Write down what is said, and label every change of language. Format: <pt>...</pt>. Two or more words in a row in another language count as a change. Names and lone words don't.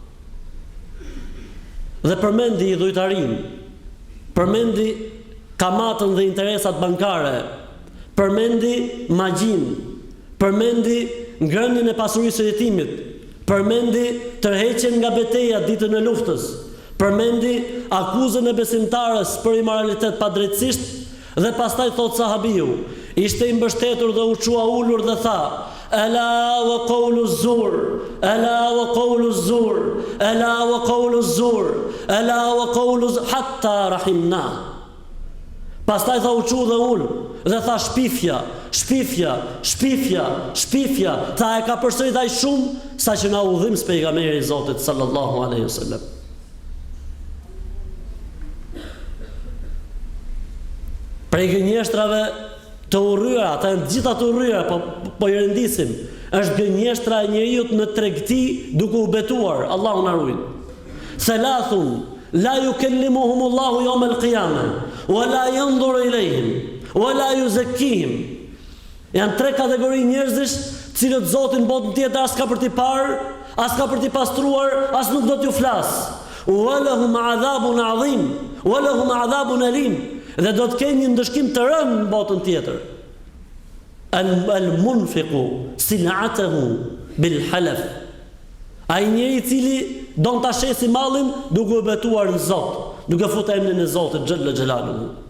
<sq>Dhe përmendi idhujtarinë, përmendi kamatën dhe interesat bankare, përmendi magjinë, përmendi ngrënien e pasurisë së jetimit, përmendi tërheqjen nga betejë ditën e luftës, përmendi akuzën e besimtarës për imoralitet padrejtësisht dhe pastaj thot sahabiu, ishte i mbështetur dhe u çua ulur dhe tha:</sq> <ar>ألا وقول الزور، ألا وقول الزور، ألا وقول الزور، ألا وقول حتى رحمنا.</ar> <sq>Pastaj tha u çu dhe ul dhe tha shpifja, shpifja, shpifja, shpifja. Tha e ka përsërit ai shumë sa që na udhim pejgamberi i Zotit</sq> <ar>صلى الله عليه وسلم.</ar> <sq>Prej gënjeshtrave të urryra, ata janë gjitha të urryra, po i rendisim, është gënjeshtra e njeriu në tregti duke u betuar, Allahu na ruaj.</sq> <ar>ثلاثة لا يكلمهم الله يوم القيامة ولا ينظر إليهم ولا يزكيهم.</ar> <sq>Janë tre kategori njerëzish, të cilët Zoti në botën tjetër as ka për t'i parë, as ka për t'i pastruar, as nuk do t'ju flas.</sq> <ar>ولهم عذاب عظيم، ولهم عذاب أليم.</ar> <sq>Dhe do të kenë një ndëshkim të rënd në botën tjetër.</sq> <ar>المنفق سلعته بالحلف.</ar> <sq>Ai njeri i cili don ta shesi mallin duke u betuar në Zot, duke futur emrin e Zotit</sq> <ar>جل جلاله.</ar>